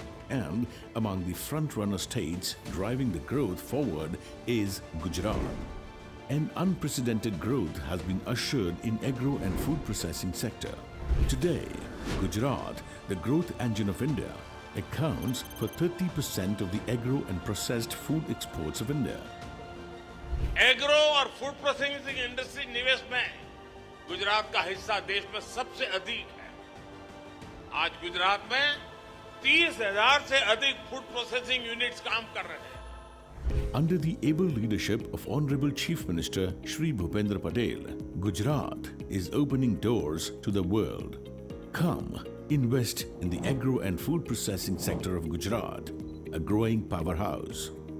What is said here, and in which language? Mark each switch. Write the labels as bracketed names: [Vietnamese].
[English] And among the front-runner states driving the growth forward is Gujarat. An unprecedented growth has been ushered in agro and food processing sector. Today, Gujarat, the growth engine of India, accounts for 30% of the agro and processed food exports of India. [Hindi] Agro और food processing industry निवेश में गुजरात का हिस्सा देश में सबसे अधिक है। आज गुजरात में 30,000 से अधिक फूड प्रोसेसिंग यूनिट्स काम कर रहे हैं। [English] Under the able leadership of Honorable Chief Minister Shri Bhupendra Patel, Gujarat is opening doors to the world. Come, invest in the agro and food processing sector of Gujarat, a growing powerhouse.